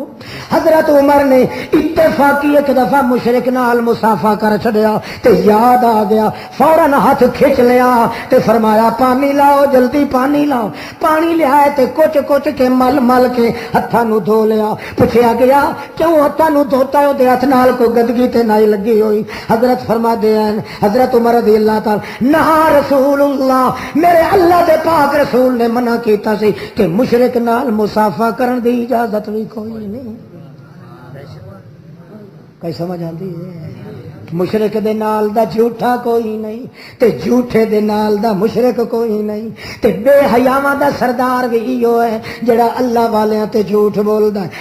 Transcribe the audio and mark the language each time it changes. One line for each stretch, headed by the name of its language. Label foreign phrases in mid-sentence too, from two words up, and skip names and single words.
Punjabi: حضرت عمر نے اتفاقی ایک دفعہ مشرک نال مصافحہ کر چھڈیا تے یاد آ گیا، فوراً ہاتھ کھچ لیا تے فرمایا پانی لاؤ، جلدی پانی لاؤ. پانی لیا تے کچھ کچھ کے مل مل کے ہتھاں نوں دھو لیا. پچھیا گیا کیوں ہتھاں نوں دھوتا؟ اوہدے ہتھ نال کوئی گندگی تے نہیں لگی ہوئی.
Urdu: حضرت فرماتے ہیں,
Punjabi: हजरत उमर
Arabic: رضي الله تعالى عنه
Punjabi: رسول اللہ، میرے اللہ دے پاک رسول نے منع کیتا سی کہ مشرک نال مصافحہ کرن دی اجازت بھی کوئی نہیں. کئی سمجھ آتی ہے? مشرک دے نال دا جھوٹا کوئی نہیں تے جھوٹے دے نال دا مشرک کوئی نہیں تے بےحیاواں دا سردار بھی ایہو ہے جیہڑا اللہ والیاں تے جھوٹ بولدا ہے.